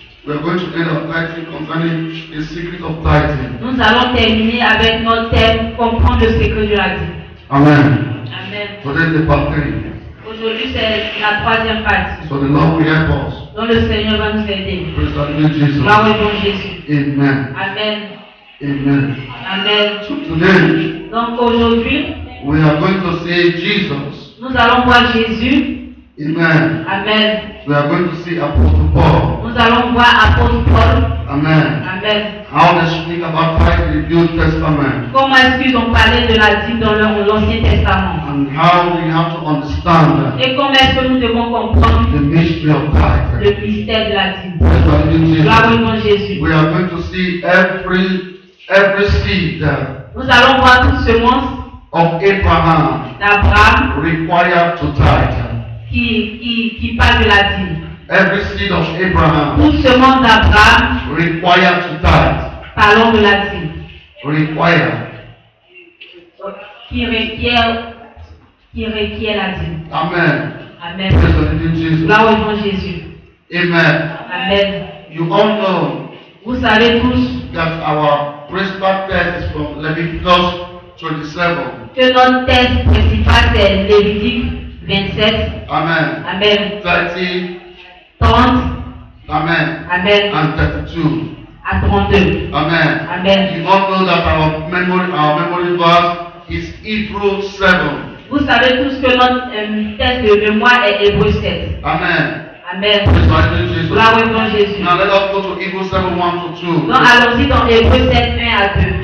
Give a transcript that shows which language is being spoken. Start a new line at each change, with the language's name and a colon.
English: We are going to end our tithing concerning the secret of tithing.
French: Nous allons terminer avec notre thème comprendre le secret de la dîme. Amen. Amen.
English: Today is the part 3.
French: Aujourd'hui, c'est la troisième partie
English: So the Lord will help us.
French: dont le Seigneur va nous aider.
English: Praise the Lord Jesus.
French: Gloire au bon Jésus. Amen. Amen. Amen. Amen.
English: So today
French: Donc aujourd'hui,
English: we are going to see Jesus.
French: nous allons voir Jésus. Amen. Amen.
English: We are going to see Apostle Paul.
French: Nous allons voir apôtre Paul. Amen. Amen.
English: How they speak about tithing in the New Testament.
French: Comment est-ce qu'ils ont parlé de la dîme dans l'Ancien Testament?
English: And how we have to understand
French: Et comment est-ce que nous devons comprendre
English: the mystery of tithing.
French: le mystère de la dîme?
English: Praise the Lord
French: Gloire au
English: Jesus.
French: nom de Jésus.
English: We are going to see every seed
French: Nous allons voir toute semence
English: of Abraham
French: d'Abraham
English: required to tithe.
French: qui parle de la dîme.
English: Every seed of Abraham
French: Toute semence d'Abraham
English: required to tithe.
French: parlons de la dîme.
English: Required.
French: Qui requiert la dîme. Amen. Amen.
English: Praise the Lord Jesus.
French: Gloire au nom de Jésus. Amen. Amen.
English: You all know
French: Vous savez tous
English: that our principal text is from Leviticus 27.
French: que notre texte principal c'est Lévitique 27. Amen. Amen. 30. 30. Amen. Amen.
English: And 32.
French: À 32. Amen. Amen.
English: You all know that our memory verse is Hebrews 7.
French: Vous savez tous que notre texte de mémoire est Hébreux 7. Amen. Amen.
English: Praise the Lord Jesus.
French: Gloire au nom de Jésus.
English: Now let us go to Hebrews 7 1 to 2
French: Donc allons-y dans Hébreux 7, 1 à 2.